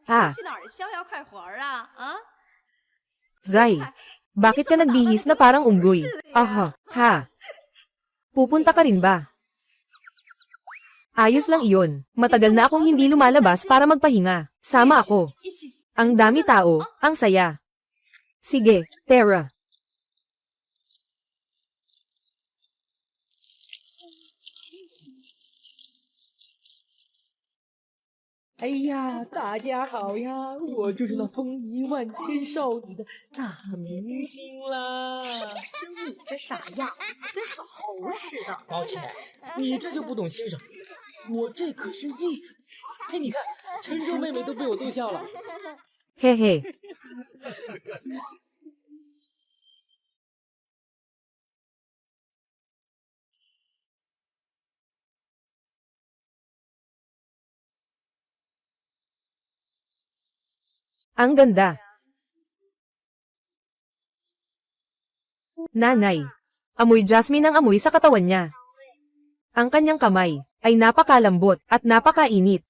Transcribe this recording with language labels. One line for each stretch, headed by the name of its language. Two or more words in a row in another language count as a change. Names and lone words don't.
Filipino: Zai, bakit ka nagbihis na parang unggoy? Pupunta ka rin ba? Ayos lang iyon. Matagal na akong hindi lumalabas para magpahinga. Sama ako. Ang dami tao, ang saya. Sige, Terra.
Chinese: 哎呀，大家好呀！我就是那风靡万千少女的大明星啦！就你这傻样，跟耍猴似的。老铁，你这就不懂欣赏，我这可是艺术。哎，你看，陈州妹妹都被我逗笑了。
Filipino: 嘿嘿。Ang ganda. Nanay. Amoy jasmine ang amoy sa katawan niya. Ang kanyang kamay ay napakalambot at napakainit.